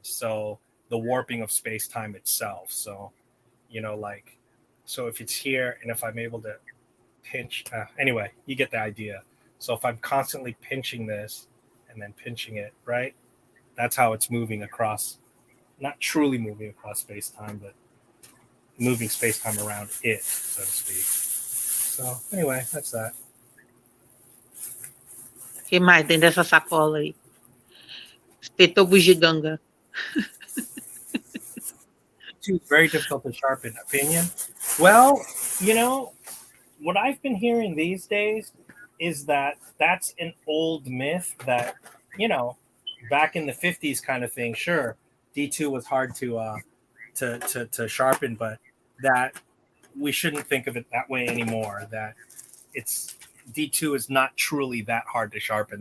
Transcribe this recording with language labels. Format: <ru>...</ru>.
<en>So the warping of space-time itself. So, you know, like, so if it's here and if I'm able to pinch, anyway, you get the idea. So if I'm constantly pinching this and then pinching it, right? That's how it's moving across, not truly moving across space-time, but moving space-time around it, so to speak. So anyway, that's that.</en> <pt>Que mais tem dessa sacola aí? Espetou bugiganga.</pt> <en>It's very difficult to sharpen opinion. Well, you know, what I've been hearing these days is that that's an old myth that, you know, back in the 50s kind of thing, sure, D2 was hard to sharpen, but that we shouldn't think of it that way anymore, that it's D2 is not truly that hard to sharpen.</en>